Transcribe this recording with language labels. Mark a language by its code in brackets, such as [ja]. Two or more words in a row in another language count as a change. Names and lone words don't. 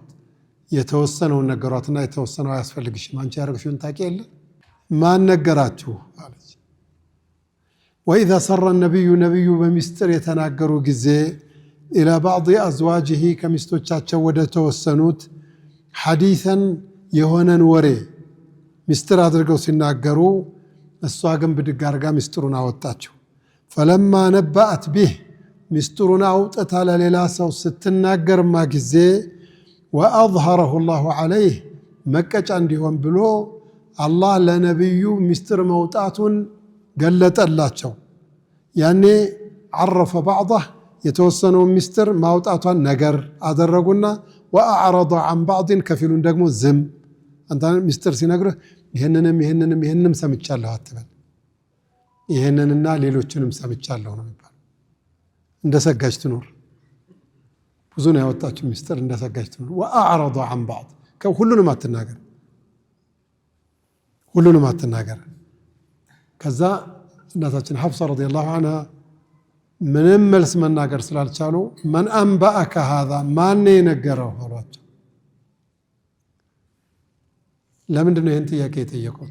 [am] የተወሰነውን ነገሯትና የተወሰነው አያስፈልግሽም አንቺ ያደረግሽውን ታውቂ የለ ማን ነገራችሁ አለች። [ar] وإذ أسر النبي [am] በሚስጥር የተናገሩ ጊዜ [ar] إلى بعض أزواجه [am] ከሚስቶቻቸው ወደ ተወሰኑት ሐዲሰን የሆነን ወሬ ሚስጥር አድርገው ሲናገሩ እሷ ግን ብድግ አድርጋ ሚስጥሩን አወጣችው። [ar] فلما نبأت به [am] ሚስጥሩን አውጥታ ለሌላ ሰው ስትናገርማ ጊዜ [ar] وأظهره الله عليه [am] መቀጫ እንዲሆን ብሎ አላህ ለነብዩ ሚስጥር መውጣቱን ገለጠላቸው። ያኔ [ar] عرف بعضه [am] የተወሰነው ሚስጥር ማውጣቷን ነገር አደረጉና [ar] وأعرض عن بعض [am] ከፊሉን ደግሞ ዝም። አንተ ሚስጥር ሲነግርህ ይሄንንም ሰምቻለሁ አትበል። ይሄንንና ሌሎችንም ሰምቻለሁ ነው የሚባለው። እንደሰጋጅ ትኖር ብዙ ነው ያወጣችው ሚስጥር እንደሰጋጅ ትኖር። [ar] وأعرض عن بعض [am] ሁሉንም አትናገር። ከዛ እናታችን ሐፍሳ [ar] رضي الله عنها [am] ምንም መልስ መናገር ስላልቻሉ [ar] من أنبأك هذا [am] ማን የነገረው አሏቸው። ለምንድን ነው ይህን ጥያቄ የጠየቁት?